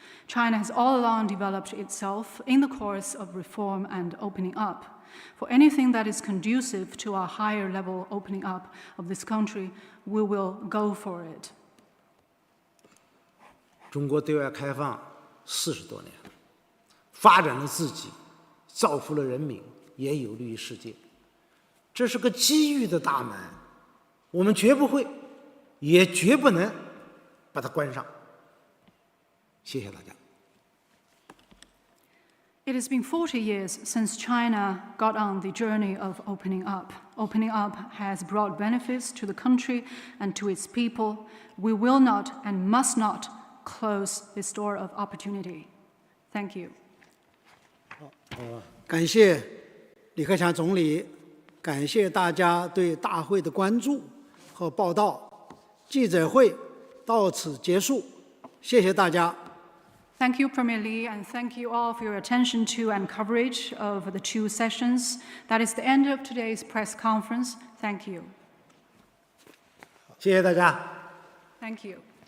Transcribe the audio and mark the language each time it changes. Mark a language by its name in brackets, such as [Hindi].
[English] China has all along developed itself in the course of reform and opening up. For anything that is conducive to a higher level opening up of this country, we will go for it. [Chinese] 中国对外开放40多年，发展了自己，造福了人民，也有利于世界。这是个机遇的大门，我们绝不会，也绝不能把它关上。谢谢大家。 [English] It has been 40 years since China got on the journey of opening up. Opening up has brought benefits to the country and to its people. We will not and must not close this door of opportunity. Thank you. [Chinese] 感谢李克强总理，感谢大家对大会的关注和报道。记者会到此结束，谢谢大家。 [English] Thank you, Premier Li, and thank you all for your attention to and coverage of the 2 sessions. That is the end of today's press conference. Thank you. [Chinese] 谢谢大家。 [English] Thank you.